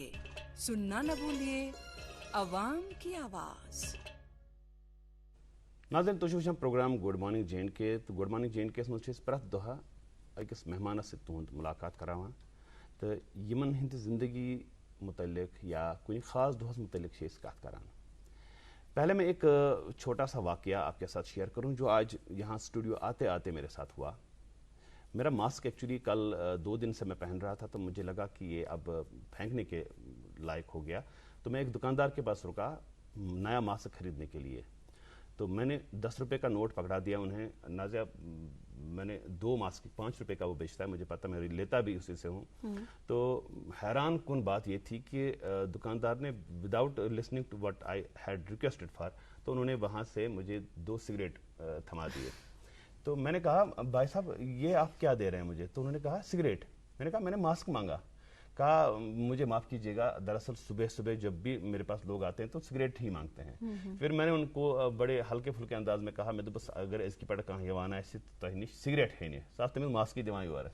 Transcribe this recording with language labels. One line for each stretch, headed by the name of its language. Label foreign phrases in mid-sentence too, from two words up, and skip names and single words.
Hindi: सुनना न भूलिए अवाम की आवाज़।
Kashmiri: नाज़रीन तो हम प्रोग्राम गुड मॉर्निंग जेन के तो गुड मॉर्निंग जेन के प्रत दोहा अकिस मेहमान से तुहद मुलाकात करावान तो यमन हिंद जिंदगी मुतल्लिक या कोई ख़ास दोहस मुतल्लिक कत करान।
Hindi: पहले मैं एक छोटा सा वाक़या आपके साथ शेयर करूं जो आज यहाँ स्टूडियो आते आते मेरे साथ हुआ। मेरा मास्क एक्चुअली कल 2 दिन से मैं पहन रहा था, तो मुझे लगा कि ये अब फेंकने के लायक हो गया, तो मैं एक दुकानदार के पास रुका नया मास्क खरीदने के लिए। तो मैंने 10 रुपये का नोट पकड़ा दिया उन्हें। नाज़िया मैंने 2 मास्क 5 रुपये का वो बेचता है, मुझे पता, मैं लेता भी उसी से हूँ। तो हैरान कुन बात ये थी कि दुकानदार ने
English: without listening to what I had requested for,
Hindi: तो उन्होंने वहाँ से मुझे 2 सिगरेट थमा दिए। तो मैंने कहा भाई साहब ये आप क्या दे रहे हैं मुझे? तो उन्होंने कहा सिगरेट। मैंने कहा मैंने मास्क मांगा। कहा मुझे माफ़ कीजिएगा, दरअसल सुबह सुबह जब भी मेरे पास लोग आते हैं तो सिगरेट ही मांगते हैं। फिर मैंने उनको बड़े हल्के फुल्के अंदाज में कहा मैं तो बस अगर इसकी पड़ कहाँ यवाना ऐसी तो सिगरेट है नहीं साथ में मास्क की दिवाई हुआ है।